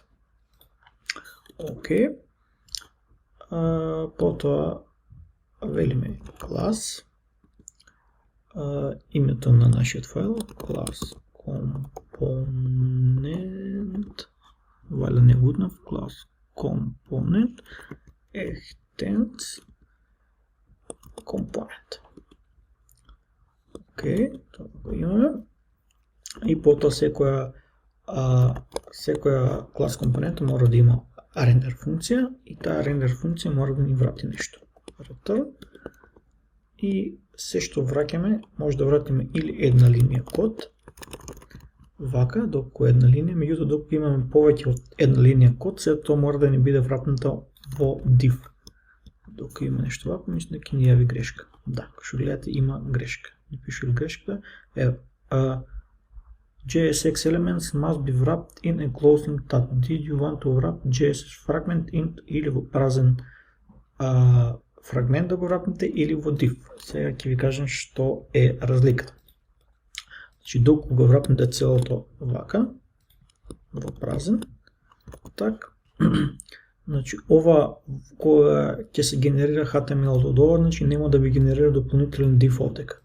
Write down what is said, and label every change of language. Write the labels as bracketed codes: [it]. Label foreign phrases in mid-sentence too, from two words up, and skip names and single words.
[mk] Океј. Потоа велиме клас, името на нашиот файл, клас component, вајде не утнав, клас component, [en] extends component. [mk] Океј, тоа го имаме. И потоа секоја клас компонента мора да има рендер функција и таа рендер функција мора да ни врати нешто. Return. И се што враќаме, може да вратиме или една линија код, вака, доколку една линија, меѓутоа доколку имаме повеќе од една линија код, се тоа мора да ни биде вратнато во div. Доколку има нешто вако, мислам дека ни јави грешка. Да, како што гледате има грешка. Не пише ли грешката? [en] JSX elements must be wrapped in a closing tag. Did you want to wrap JSX fragment in [mk] или во празен фрагмент да го врапнете или во div. Сега ќе ви кажам што е разликата. Значи, доколку го врапнете целото вака, во празен, так, значи, ова кога ќе се генерира HTML од ова, значи нема да ви генерира дополнителен div овдека.